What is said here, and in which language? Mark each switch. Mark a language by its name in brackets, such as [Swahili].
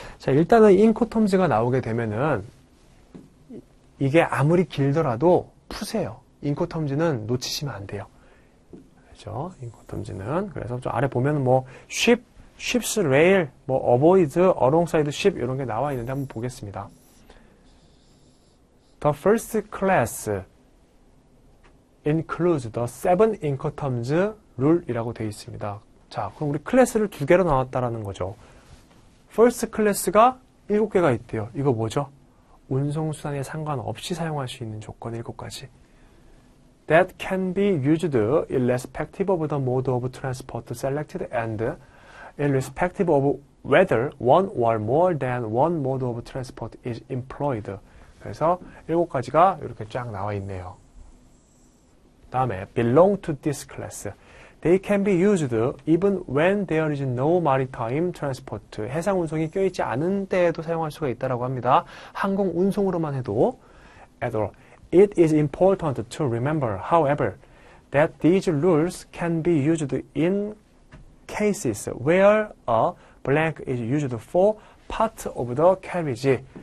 [Korean] 자, 일단은 인코텀즈가 나오게 되면은 이게 아무리 길더라도 푸세요. 인코텀즈는 놓치시면 안 돼요. 그렇죠? 인코텀즈는. 그래서 좀 아래 보면 뭐 [English] ship's rail, [Korean] 뭐 avoid, [English] alongside ship [Korean] 이런 게 나와 있는데 한번 보겠습니다. [English] The first class includes the 7 incoterms rule이라고 [Korean] 되어 있습니다. 자, 그럼 우리 클래스를 두 개로 나왔다라는 거죠. [English] first class [Korean] 가 7개가 있대요. 이거 뭐죠? 운송수단에 상관없이 사용할 수 있는 조건 7가지. [English] That can be used irrespective of the mode of transport selected and irrespective of whether one or more than one mode of transport is employed. [Korean] 그래서 7가지가 이렇게 쫙 나와 있네요. 다음에 [English] belong to this class. They can be used even when there is no maritime transport. [Korean] 해상 운송이 껴있지 않은 때에도 사용할 수가 있다고 합니다. 항공 운송으로만 해도. [English] It is important to remember, however, that these rules can be used in cases where a blank is used for part of the carriage.